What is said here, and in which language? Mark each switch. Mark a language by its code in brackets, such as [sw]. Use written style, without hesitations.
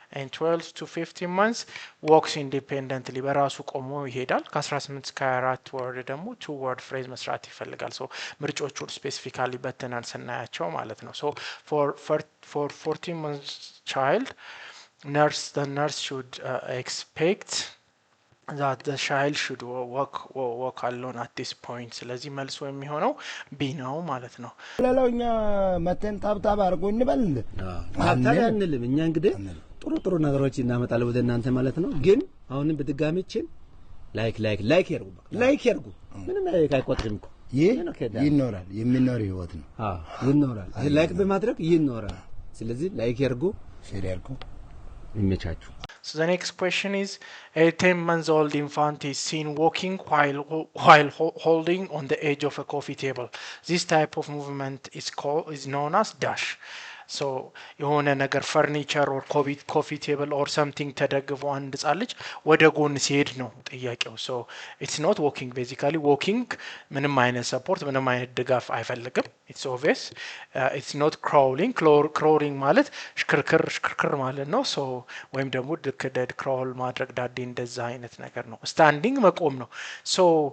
[en] and 12 to 15 months walks independently [am] በራሱ ቆሞ ይሄዳል። ከ18 እስከ 24 ወር ደግሞ [en] two word phrase [am] መስራት ይፈልጋል። ሶ ምርጫዎቹን ስፔሲፊካሊ በትነን ስናያቸው ማለት ነው። [en] so for 14 months child, the nurse should expect that the child should walk alone at this point. [am] ስለዚህ መልሶ የሚሆነው ቢ ነው ማለት ነው። ለለውኛ መተን ታብታብ አርጎ እንበል ታብታብ አንልም እኛ እንግዲህ ጥሩ ነገሮች እናመጣለን ወደ እናንተ ማለት ነው። ግን አሁንም በድጋሚችን ላይክ ያርጉ ምንም አይቆጥርም እኮ ይኖራል የሚኖር ህይወት ነው። ይኖራል ላይክ በማድረግ ይኖራል። ስለዚህ ላይክ ያርጉ ሼር ያርጉ ይመቻችሁ። [en] So the next question is, a 10-month-old infant is seen walking while holding on the edge of a coffee table. This type of movement is known as dash. [am] So የሆነ ነገር ፈርኒቸር ኦር ኮፊ ቴብል ኦር ሰምቲንግ ተደግፎ አንድ ህጻን ልጅ ወደ ጎን ሲሄድ ነው ጥያቄው። ሶ [en] ኢትስ ኖት ዎኪንግ። [am] ቤዚካሊ ዎኪንግ ምንም አይነት ሰፖርት ምንም አይነት ድጋፍ አይፈልግም። [en] ኢትስ ኦብቪየስ። ኢትስ ኖት ክራውሊንግ። [am] ክራውሊንግ ማለት ሽክርክር ማለት ነው። ሶ ወይም ደግሞ ድክደድ ክራውል ማድረግ ዳዴ እንደዛ አይነት ነገር ነው። ስታንዲንግ መቆም ነው። ሶ